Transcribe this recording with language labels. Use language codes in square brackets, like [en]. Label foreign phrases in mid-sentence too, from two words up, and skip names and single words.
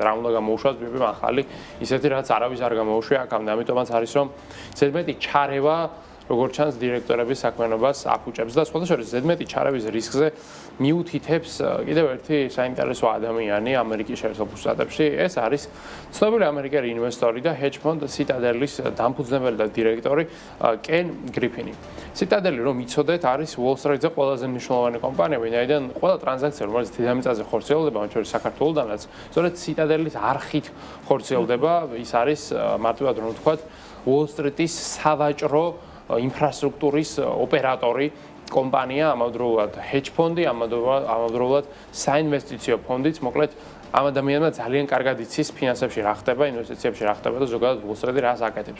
[ka] რა უნდა გამოუშვას BP-მ ახალი, ისეთი რაც არავის არ გამოუშვია აქამდე, ამიტომაც არის რომ ზედმეტი ჩარევა როგორც ჩანს დირექტორების საქმიანობას აფუჭებს და სხვა შორის ზედმეტი ჩარევის რისკზე მიუთითებს კიდევ ერთი საინტერესო ადამიანი ამერიკის შეერთებულ შტატებში. ეს არის ცნობილი ამერიკელი ინვესტორი და [en] hedge fund [ka] Citadel-ის დამფუძნებელი და დირექტორი Ken Griffin-ი. Citadel-ი რომ იცოდეთ, არის Wall Street-ზე ყველაზე მნიშვნელოვანი კომპანია, ვინაიდან ყველა ტრანზაქცია, რომელიც დედამიწაზე ხორციელდება, მათ შორის საქართველოდანაც, სწორედ Citadel-ის არხით ხორციელდება. ის არის მარტივად რომ ვთქვათ, Wall Street-ის სავაჭრო ინფრასტრუქტურის ოპერატორი კომპანია, ამავდროულად hedge ფონდი, ამავდროულად საინვესტიციო ფონდიც, მოკლედ ამ ადამიანმა ძალიან კარგად იცის ფინანსებში რა ხდება, ინვესტიციებში რა ხდება და ზოგადად Wall Street-ი რას აკეთებს.